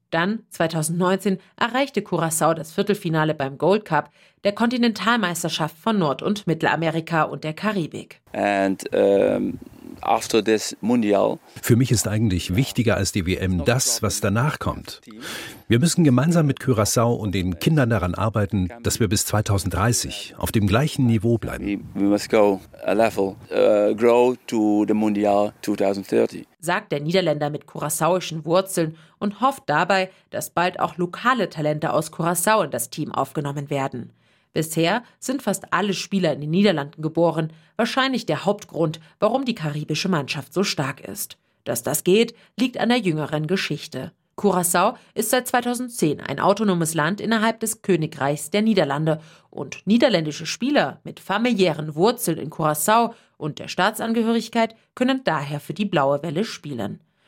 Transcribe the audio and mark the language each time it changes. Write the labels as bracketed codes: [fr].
[de] Dann, 2019, erreichte Curaçao das Viertelfinale beim Gold Cup, der Kontinentalmeisterschaft von Nord- und Mittelamerika und der Karibik. [en] After this Mundial. [de] Für mich ist eigentlich wichtiger als die WM das, was danach kommt. Wir müssen gemeinsam mit Curaçao und den Kindern daran arbeiten, dass wir bis 2030 auf dem gleichen Niveau bleiben. [en] We must go a level, grow to the Mundial 2030. [de] Sagt der Niederländer mit curaçaoischen Wurzeln und hofft dabei, dass bald auch lokale Talente aus Curaçao in das Team aufgenommen werden. Bisher sind fast alle Spieler in den Niederlanden geboren, wahrscheinlich der Hauptgrund, warum die karibische Mannschaft so stark ist. Dass das geht, liegt an der jüngeren Geschichte. Curaçao ist seit 2010 ein autonomes Land innerhalb des Königreichs der Niederlande und niederländische Spieler mit familiären Wurzeln in Curaçao und der Staatsangehörigkeit können daher für die Blaue Welle spielen.